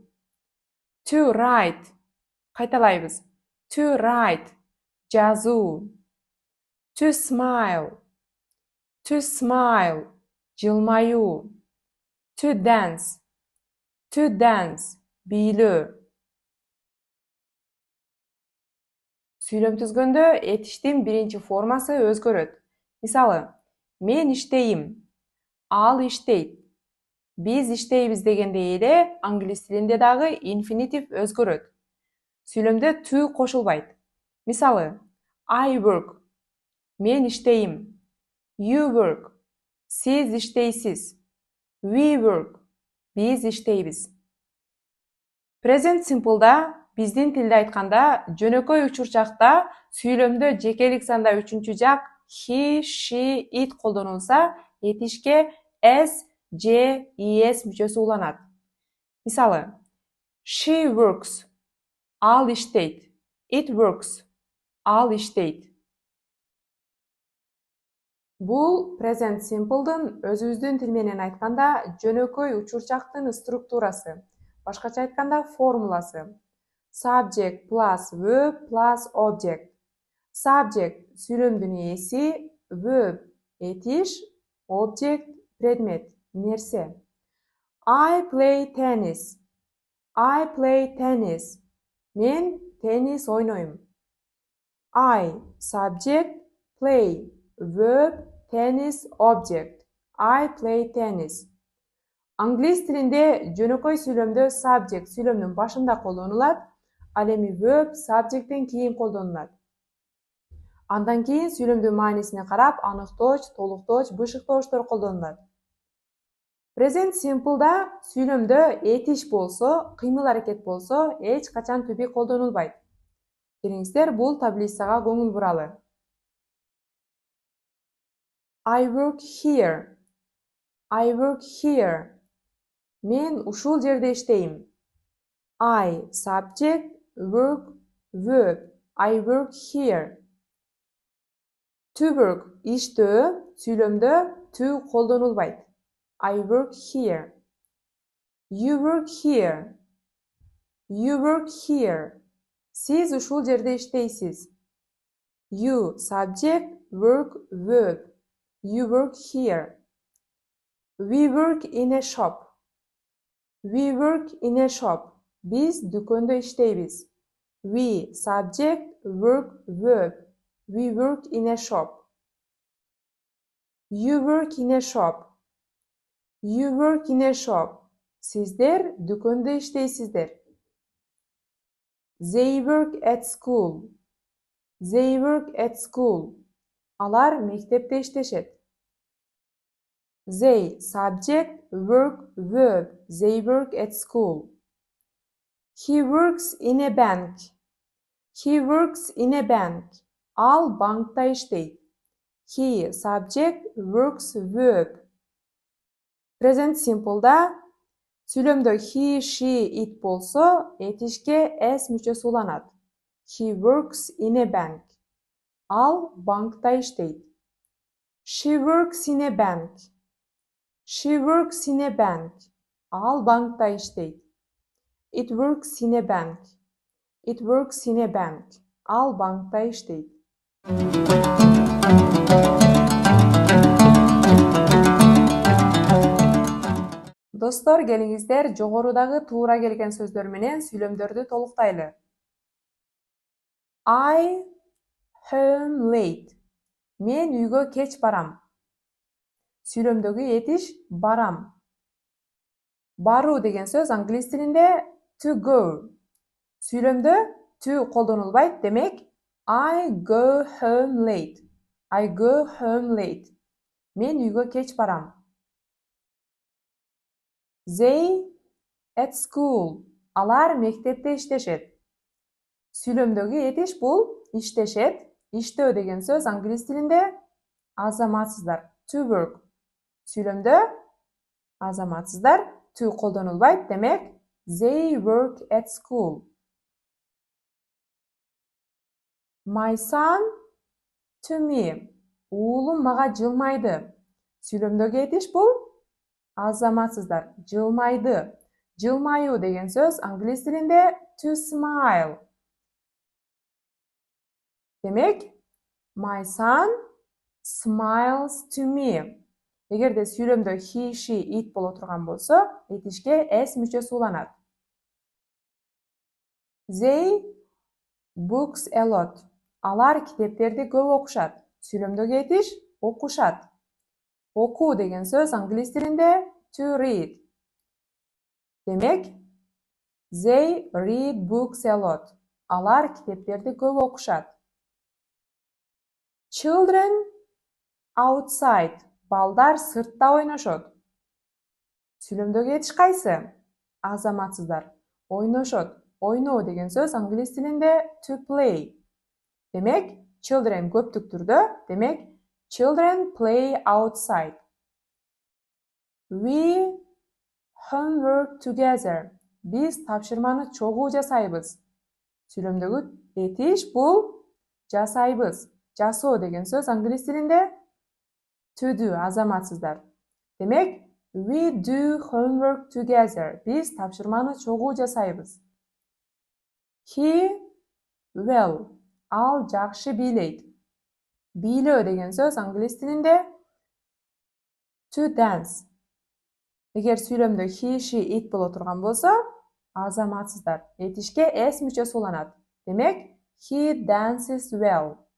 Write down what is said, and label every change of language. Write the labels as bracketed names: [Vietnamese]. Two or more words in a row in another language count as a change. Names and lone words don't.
[English] To write. Кайталайбыз. To write. Жазуу. To smile. To smile. Жылмаюу. To dance. To dance. [Kyrgyz] Бийлөө. Сүйлөм түзгөндө этиштин биринчи формасы өзгөрөт. Мисалы, мен иштейм, ал иштейт, биз иштейбиз дегенде эле англис тилинде дагы инфинитив өзгөрөт. Сүйлөмдө to кошулбайт. Мисалы, [English] I work, [Kyrgyz] мен иштейм, [English] you work, [Kyrgyz] сиз иштейсиз, [English] we work, [Kyrgyz] биз иштейбиз. [English] Present simple'да [Kyrgyz] биздин тилде айтканда жөнөкөй учурчакта сүйлөмдө жекелик санда үчүнчү жак [English] he, she, it [Kyrgyz] колдонулса, этишке s, j, es мүчөсү уланат. Мисалы, [English] she works, [Kyrgyz] ал иштейт, [English] it works, [Kyrgyz] ал иштейт. Бул [English] present simple'дын [Kyrgyz] өзүбүздүн тил менен айтканда жөнөкөй учурчактын структурасы, башкача айтканда формуласы. [English] Subject plus verb plus object. [Kyrgyz] Subject сүйлөмдүн ээси, verb этиш, object предмет, нерсе. [English] I play tennis. I play tennis. [Kyrgyz] Мен теннис ойнойм. [English] I subject, play verb, tennis object. I play tennis. [Kyrgyz] Англис тилинде жөнөкөй сүйлөмдө subject сүйлөмдүн башында колдонулат, ал эми verb subjecттен кийин колдонулат. Андан кийин сүйлөмдүн маанисине карап аныктооч, толуктооч, бышыктоочтор колдонулат. [English] Present simple'да [Kyrgyz] сүйлөмдө этиш болсо, кыймыл-аракет болсо, эч качан [English] to be [Kyrgyz] колдонулбайт. Келиңиздер бул таблицага көңүл буралы. [English] I work here. I work here. [Kyrgyz] Мен ушул жерде иштейм. [English] I subject, work, verb. I work here. To work [Kyrgyz] иштөө сүйлөмдө to колдонулбайт. [English] I work here. You work here. You work here. [Kyrgyz] Сиз ушул жерде иштейсиз. [English] You subject, work, verb. You work here. We work in a shop. We work in a shop. [Kyrgyz] Биз дүкөндө иштейбиз. [English] We subject, work, verb. We work in a shop. You work in a shop. You work in a shop. [Kyrgyz] Сиздер дүкөндө иштейсиздер. [English] They work at school. They work at school. [Kyrgyz] Алар мектепте иштешет. [English] They subject, work, verb. They work at school. He works in a bank. He works in a bank. [Kyrgyz] Ал банкта иштейт. [English] He subject, works, verb. Present simple'да [Kyrgyz] сүйлөмдө [English] he, she, it [Kyrgyz] болсо, этишке s мүчөсү уланат. [English] He works in a bank. [Kyrgyz] Ал банкта иштейт. [English] She works in a bank. She works in a bank. [Kyrgyz] Ал банкта иштейт. [English] It works in a bank. It works in a bank. [Kyrgyz] Ал банкта иштейт. Достор, келиңиздер жогорудагы туура келген сөздөр менен сүйлөмдөрдү толуктайлы. [English] I home late. [Kyrgyz] Мен үйгө кеч барам. Сүйлөмдөгү этиш барам. Баруу деген сөз англис тилинде [English] to go. [Kyrgyz] Сүйлөмдө to колдонулбайт, демек [English] I go home late. I go home late. [Kyrgyz] Мен үйгө кеч барам. [English] They at school. [Kyrgyz] Алар мектепте иштешет. Сүйлөмдөгү этиш бул иштешет. Иштөө деген сөз англис тилинде азаматсыздар. [English] To work. [Kyrgyz] Сүйлөмдө азаматсыздар to колдонулбайт, демек [English] they work at school. My son to me. [Kyrgyz] Уулум мага жылмайды. Сүйлөмдөгү этиш бул азаматсыздар. Жылмайды. Жылмайуу деген сөз англис тилинде [English] to smile. Демек, my son smiles to me. [Kyrgyz] Эгерде сүйлөмдө [English] he, she, it [Kyrgyz] боло турган болсо, этишке s мүчөсү уланат. [English] They books a lot. [Kyrgyz] Алар китептерди көп окушат. Сүйлөмдөгү этиш окушат. Окуу деген сөз англис тилинде [English] to read. Демек, they read books a lot. [Kyrgyz] Алар китептерди көп окушат. [English] Children outside. [Kyrgyz] Балдар сыртта ойношот. Сүйлөмдөгү этиш кайсы? Азаматсыздар. Ойношот. Ойноо деген сөз англис тилинде [English] to play. [Kyrgyz] Демек, children көптүк түрдө, демек [English] children play outside. We homework together. [Kyrgyz] Биз тапшырманы чогуу жасайбыз. Сүйлөмдөгү этиш бул жасайбыз. Жасоо деген сөз англис тилинде [English] to do, [Kyrgyz] азаматсыздар. Демек, [English] we do homework together. [Kyrgyz] Биз тапшырманы чогуу жасайбыз. [English] He well. [Kyrgyz] Ал жакшы бийлейт. Бийлөө деген сөз англис тилинде [English] to dance. [Kyrgyz] Эгер сүйлөмдө [English] he, she, it [Kyrgyz] боло турган болсо, азаматсыздар. Этишке s мүчөсү уланат. Демек, [English] he dances well.